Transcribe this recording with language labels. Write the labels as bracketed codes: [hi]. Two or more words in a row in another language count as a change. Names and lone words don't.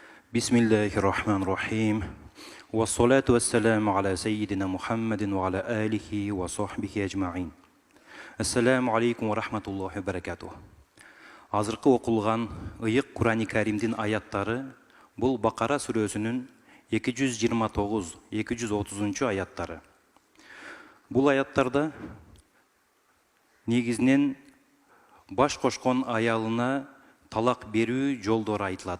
[ar] بسم الله الرحمن الرحيم. والصلاة والسلام على سيدنا محمد وعلى آله وصحبه أجمعين. السلام عليكم ورحمة الله وبركاته. [ky] Азыркы окулган ыйык Кур'ани Каримдин аяттары бул Бакара сүрөсүнүн 229-230 аяттары. Бул аяттарда негизинен баш кошкон аялына талак берүү жолдору айтылат.